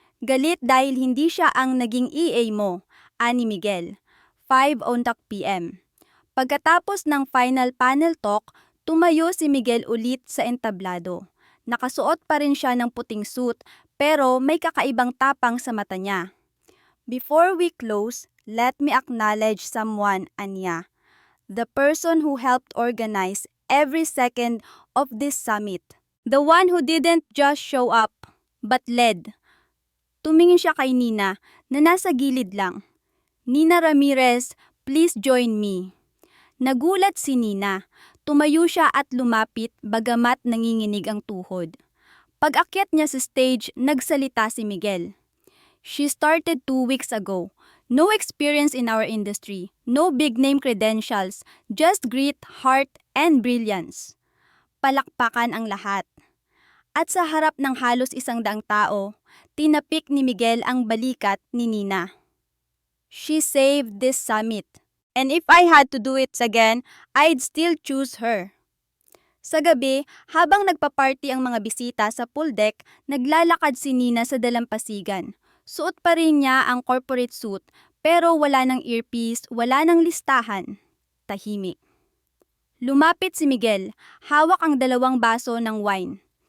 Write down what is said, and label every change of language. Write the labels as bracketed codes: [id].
[tl] Galit dahil hindi siya ang naging EA mo, ani Miguel. 5:00 p.m. Pagkatapos ng final panel talk, tumayo si Miguel ulit sa entablado. Nakasuot pa rin siya ng puting suit pero may kakaibang tapang sa mata niya. [en] Before we close, let me acknowledge someone, Anya. The person who helped organize every second of this summit. The one who didn't just show up, but led. [tl] Tumingin siya kay Nina na nasa gilid lang. Nina Ramirez, [en] please join me. [tl] Nagulat si Nina. Tumayo siya at lumapit bagamat nanginginig ang tuhod. Pag-akyat niya sa stage, nagsalita si Miguel. [en] She started 2 weeks ago. No experience in our industry, no big name credentials, just grit, heart, and brilliance. [tl] Palakpakan ang lahat. At sa harap ng halos 100 tao, tinapik ni Miguel ang balikat ni Nina. [en] She saved this summit. And if I had to do it again, I'd still choose her. [tl] Sa gabi, habang nagpa-party ang mga bisita sa pool deck, naglalakad si Nina sa dalampasigan. Suot pa rin niya ang corporate suit, pero wala ng earpiece, wala ng listahan. Tahimik. Lumapit si Miguel, hawak ang 2 baso ng wine.